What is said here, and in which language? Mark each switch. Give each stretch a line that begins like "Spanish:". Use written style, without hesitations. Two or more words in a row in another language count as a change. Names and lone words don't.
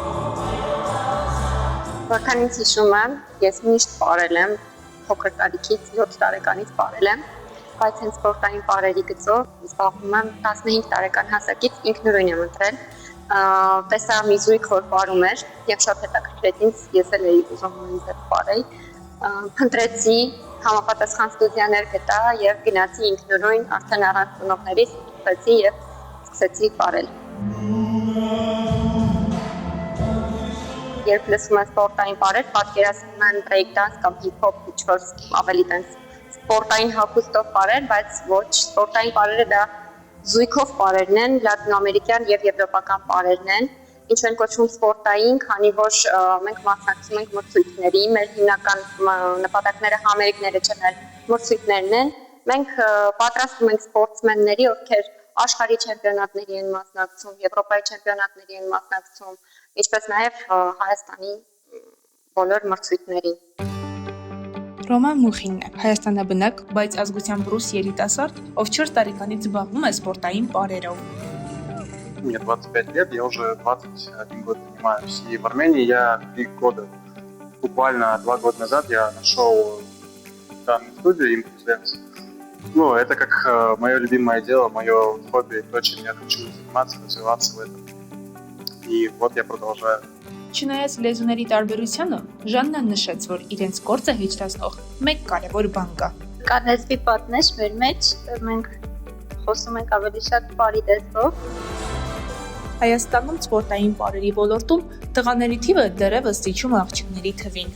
Armenian: Որքան ինձ հիշում եմ, ես միշտ պարել եմ, փոքր տարիքից 7 տարեկանից պարել եմ, բայց հենց սպորտային պարերի գծով զբաղվում եմ 15 տարեկան հասակից ինքնուրույն եմ ընտրել, տեսա մի զույգ, որ պարում էր եւ շատ հետաքրքրեց ինձ, ես էլ էի ուզում նույնպես պարեի, փնտրեցի, համապատասխան ստուդիաներ գտա եւ գնացի ինքնուրույն արդեն առանց ծնողներիս ստացի եւ սկսեցի պարել։ Երբ լսում եմ սպորտային պարեր, պատկերացնում եմ
English: break dance
Armenian: կամ
English: hip hop,
Armenian: ինչ-որ ավելի տենց սպորտային հագուստով պարեր, բայց ոչ, սպորտային պարերը դա զույգով պարերն են, լատինոամերիկյան եւ եվրոպական պարերն են, ինչ են կոչվում սպորտային, քանի որ մենք մասնակցում ենք մրցույթների, մեր հիմնական նպատակները համերգները չեն, այլ մրցույթներն են։ Մենք պատրաստում ենք սպորտսմենների, ովքեր աշխարհի չեմպիոնատների են մասնակցում, Եվրոպայի չեմպիոնատների են մասնակցում, ինչպես նաև Հայաստանի բոլոր մրցույթներին։ Ռոման Մուխինն է, Հայաստանաբնակ, բայց ազգությամբ ռուս երիտասարդ, ով 4 տարեկանից զբաղվում է սպորտային պարերով։
Russian: Мне 25 лет, я уже 21 год занимаюсь. И в Армении я 3 года, буквально 2 года назад я нашел данную студию Impulse Dance. Ну, это как мое любимое дело, мое хобби, то, чем я хочу заниматься, развиваться в этом. И вот я продолжаю.
Armenian: Չնայած լեզուների տարբերությանը, Ժաննան նշեց, որ իրենց գործը հեշտացնող մեկ կարևոր բան կա։ Կա լեզվի պատնեշ մեր մեջ, մենք խոսում ենք ավելի շատ պարի տեսքով։ Հայաստանում սպորտային պարերի ոլորտում տղաների թիվը դեռևս զիջում աղջիկների թվին։